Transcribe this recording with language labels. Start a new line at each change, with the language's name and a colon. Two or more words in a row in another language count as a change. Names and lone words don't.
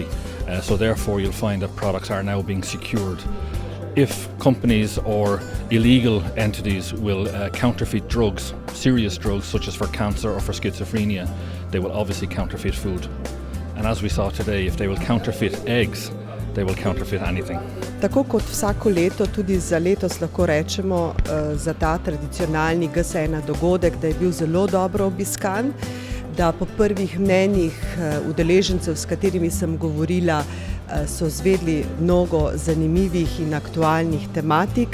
English: So therefore you'll find that products are now being secured. If companies or illegal entities will counterfeit drugs, serious drugs such as for cancer or for schizophrenia, they will obviously counterfeit food. And as we saw today, if they will counterfeit eggs, they will counterfeit anything.
Slovenian: Tako kot vsako leto, tudi za letos lahko rečemo za ta tradicionalni G1 dogodek, da je bil zelo dobro obiskan, da po prvih mnenjih udeležencev, s katerimi sem govorila, so izvedli mnogo zanimivih in aktualnih tematik.